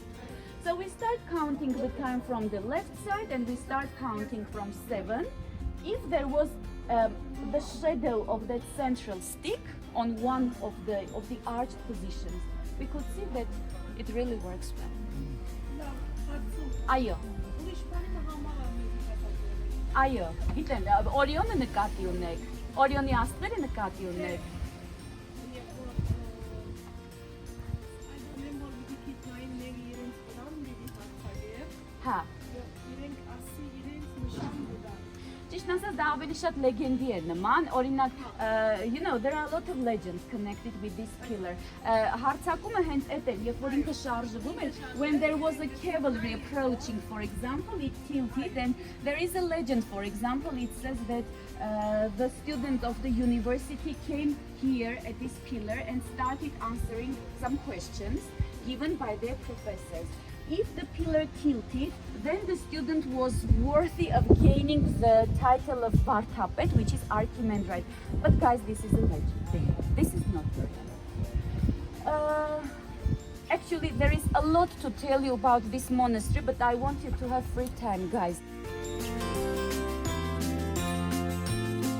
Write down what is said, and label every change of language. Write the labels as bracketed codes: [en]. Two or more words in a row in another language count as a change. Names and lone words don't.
[en] So we start counting the time from the left side, and we start counting from 7. If there was the shadow of that central stick on one of the arched positions, we could see that it really works well. [hy] Այո։ Այո, գիտեն, Օրիոնը նկատի ունեք, Օրիոնի աստղերը նկատի ունեք։ Հա։ Ճիշտ ասած, դա ավելի շատ լեգենդի է նման, օրինակ, [en] you know, there are a lot of legends connected with this pillar. [hy] Հարցակումը հենց այդ էր, երբ որ ինքը շարժվում էր, [en] when there was a cavalry approaching, for example, it tilted, and there is a legend, for example, it says that the students of the university came here at this pillar and started answering some questions given by their professors. If the pillar tilted, then the student was worthy of gaining the title of Vartapet, which is Archimandrite. But guys, this is a legend. This is not real. Actually, there is a lot to tell you about this monastery, but I want you to have free time, guys.